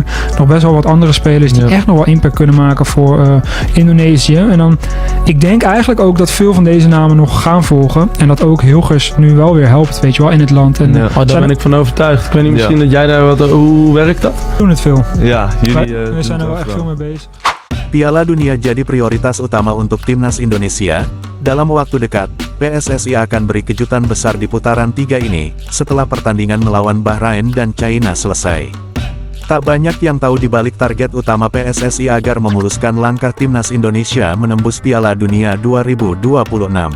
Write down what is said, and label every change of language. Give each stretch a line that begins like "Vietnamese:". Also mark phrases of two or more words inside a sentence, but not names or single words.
Dutch: Nog best wel wat andere spelers die echt nog wel impact kunnen maken voor Indonesië. En dan, ik denk eigenlijk ook dat veel van deze namen nog gaan volgen. En dat ook Hilgers nu wel weer helpt, weet je wel, in het land. En, daar ben ik van overtuigd. Ik weet niet, misschien dat jij daar wat... Hoe werkt dat? We doen het veel. Ja, jullie... we zijn er wel echt veel mee bezig.
Indonesian: Piala Dunia jadi prioritas utama untuk timnas Indonesia. Dalam waktu dekat, PSSI akan beri kejutan besar di putaran 3 ini, setelah pertandingan melawan Bahrain dan China selesai. Tak banyak yang tahu di balik target utama PSSI agar memuluskan langkah timnas Indonesia menembus Piala Dunia 2026.